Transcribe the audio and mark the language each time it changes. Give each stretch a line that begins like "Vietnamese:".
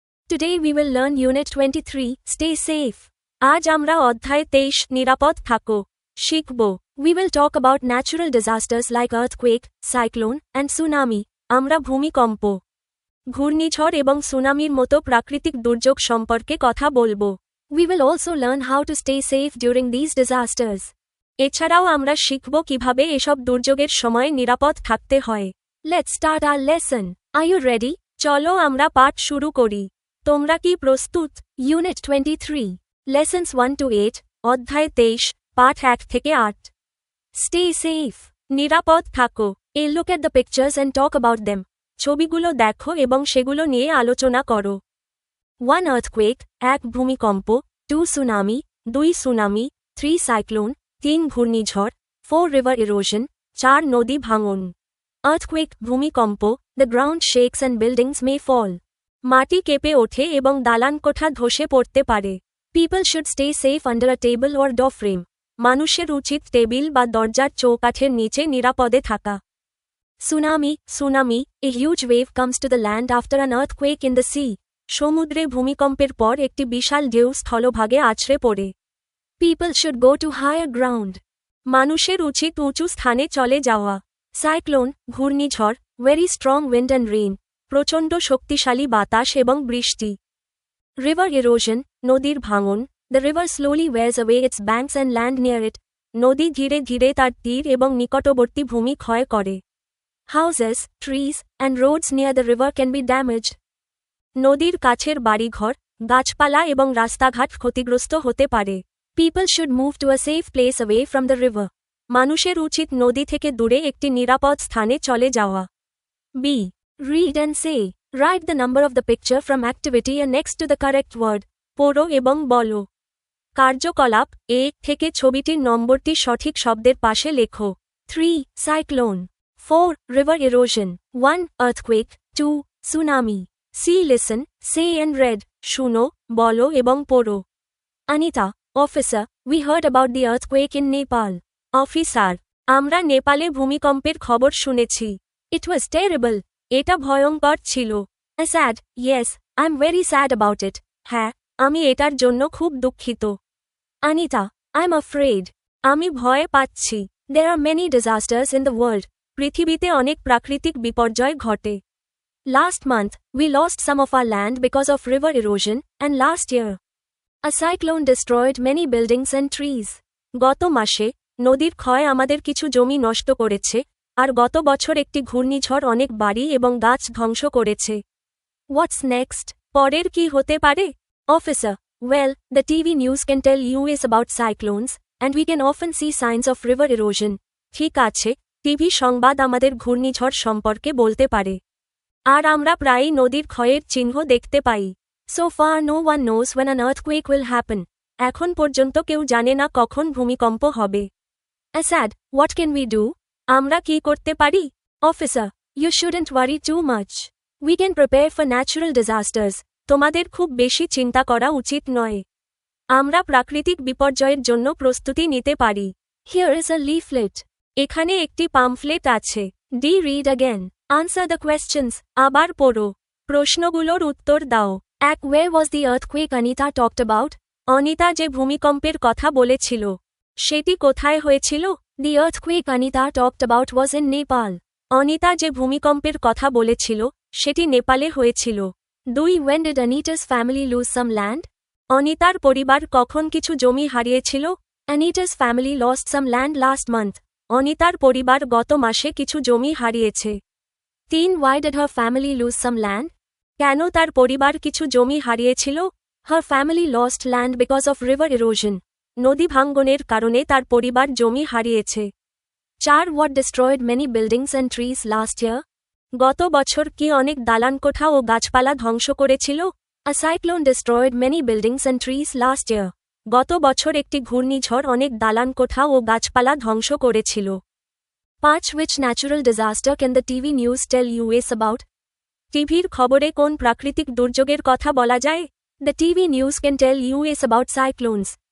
English: Today we will learn Unit 23, Stay Safe.
Bangla: আজ আমরা অধ্যায় 23, নিরাপদ থাকো শিখব।
English: We will talk about natural disasters like earthquake, cyclone, and tsunami.
Bangla: আমরা ভূমিকম্প, ঘূর্ণিঝড় এবং সুনামির মতো প্রাকৃতিক দুর্যোগ সম্পর্কে কথা বলবো।
English: We will also learn how to stay safe during these disasters.
Bangla: এছাড়াও আমরা শিখব কিভাবে এসব দুর্যোগের সময় নিরাপদ থাকতে হয়।
English: Let's start our lesson. Are you ready?
Bangla: চলো আমরা পাঠ শুরু করি। তোমরা কি প্রস্তুত?
English: Unit 23, Lessons 1 to 8,
Bangla: অধ্যায় 23, পাঠ 1 থেকে 8।
English: Stay safe.
Bangla: নিরাপদ থাকো।
English: A look at the pictures and talk about them.
Bangla: ছবিগুলো দেখো এবং সেগুলো নিয়ে আলোচনা করো।
English: 1 earthquake, 1
Bangla: ভূমিকম্প,
English: 2 tsunami, 2 tsunami, 3 cyclone, 3
Bangla: ঘূর্ণিঝড়,
English: 4 river erosion, 4
Bangla: নদী ভাঙন।
English: Earthquake,
Bangla: ভূমিকম্প,
English: the ground shakes and buildings may fall.
Bangla: মাটি কেঁপে ওঠে এবং দালানকোঠা ধসে পড়তে পারে।
English: People should stay safe under a table or door frame.
Bangla: মানুষের উচিত টেবিল বা দরজার চৌকাঠের নিচে নিরাপদে থাকা।
English: Tsunami,
Bangla: tsunami,
English: a huge wave comes to the land after an earthquake in the sea.
Bangla: সমুদ্রে ভূমিকম্পের পর একটি বিশাল ঢেউ স্থলভাগে আছড়ে পড়ে।
English: People should go to higher ground.
Bangla: মানুষের উচিত উঁচু স্থানে চলে যাওয়া।
English: Cyclone,
Bangla: ঘূর্ণিঝড়,
English: very strong wind and rain.
Bangla: প্রচণ্ড শক্তিশালী বাতাস এবং বৃষ্টি।
English: River erosion,
Bangla: নদীর ভাঙন,
English: the river slowly wears away its banks and land near it.
Bangla: নদী ধীরে ধীরে তার তীর এবং নিকটবর্তী ভূমি ক্ষয় করে।
English: Houses, trees, and roads near the river can be damaged.
Bangla: নদীর কাছের বাড়িঘর, গাছপালা এবং রাস্তাঘাট ক্ষতিগ্রস্ত হতে পারে।
English: People should move to a safe place away from the river.
Bangla: মানুষের উচিত নদী থেকে দূরে একটি নিরাপদ স্থানে চলে যাওয়া।
English: B. Read and say. Write the number of the picture from activity and next to the correct word.
Bangla: পড়ো এবং বলো। কার্যকলাপ A থেকে ছবিটির নম্বরটি সঠিক শব্দের পাশে লেখো।
English: 3. Cyclone. 4. River erosion. 1. Earthquake. 2. Tsunami. See, listen, say and read.
Bangla: শুনো, বলো এবং পড়ো।
English: Anita, Officer, we heard about the earthquake in Nepal.
Bangla: Officer, আমরা নেপালে ভূমিকম্পের খবর শুনেছি।
English: It was terrible.
Bangla: এটা ভয়ঙ্কর ছিল।
English: Sad, yes, I'm very sad about it.
Bangla: হ্যাঁ, আমি এটার জন্য খুব দুঃখিত।
English: Anita, I'm afraid.
Bangla: আমি ভয় পাচ্ছি।
English: There are many disasters in the world.
Bangla: পৃথিবীতে অনেক প্রাকৃতিক বিপর্যয় ঘটে।
English: Last month, we lost some of our land because of river erosion, and last year, a cyclone destroyed many buildings and trees.
Bangla: গত মাসে, নদীর ক্ষয় আমাদের কিছু জমি নষ্ট করেছে, আর গত বছর একটি ঘূর্ণিঝড় অনেক বাড়ি এবং গাছ ধ্বংস করেছে।
English: What's next?
Bangla: পরের কি হতে পারে?
English: Officer, well, the TV news can tell US about cyclones, and we can often see signs of river erosion.
Bangla: ঠিক আছে, টিভি সংবাদ আমাদের ঘূর্ণিঝড় সম্পর্কে বলতে পারে। আর আমরা প্রায়ই নদীর ক্ষয়ের চিহ্ন দেখতে পাই।
English: So far no one knows when an earthquake will happen.
Bangla: এখন পর্যন্ত কেউ জানে না কখন ভূমিকম্প হবে।
English: Asad, what can we do?
Bangla: আমরা কি করতে পারি?
English: Officer, you shouldn't worry too much. We can prepare for natural disasters.
Bangla: তোমাদের খুব বেশি চিন্তা করা উচিত নয়। আমরা প্রাকৃতিক বিপর্যয়ের জন্য প্রস্তুতি নিতে পারি।
English: Here is a leaflet.
Bangla: এখানে একটি পামফ্লেট আছে।
English: D. Read again. Answer the questions.
Bangla: আবার পড়ো। প্রশ্নগুলোর উত্তর দাও। 1.
English: Where was the earthquake Anita talked about?
Bangla: Anita যে ভূমিকম্পের কথা বলেছিল, সেটি কোথায় হয়েছিল?
English: The earthquake Anita talked about was in Nepal.
Bangla: Anita যে ভূমিকম্পের কথা বলেছিল, সেটি নেপালে হয়েছিল।
English: 2. When did Anita's family lose some land?
Bangla: অনিতার পরিবার কখন কিছু জমি হারিয়েছিল?
English: Anita's family lost some land last month.
Bangla: অনিতার পরিবার গত মাসে কিছু জমি হারিয়েছে।
English: 3. Why did her family lose some land?
Bangla: কেন তার পরিবার কিছু জমি হারিয়েছিল?
English: Her family lost land because of river erosion.
Bangla: নদী ভাঙ্গনের কারণে তার পরিবার জমি হারিয়েছে।
English: 4. What destroyed many buildings and trees last year?
Bangla: গত বছর কি অনেক দালানকোঠা ও গাছপালা ধ্বংস করেছিল?
English: A cyclone destroyed many buildings and trees last year.
Bangla: গত বছর একটি ঘূর্ণিঝড় অনেক দালানকোঠা ও গাছপালা ধ্বংস করেছিল।
English: 5. Which natural disaster can the TV news tell US about?
Bangla: টিভির খবরে কোন প্রাকৃতিক দুর্যোগের কথা বলা যায়?
English: The TV news can tell US about cyclones.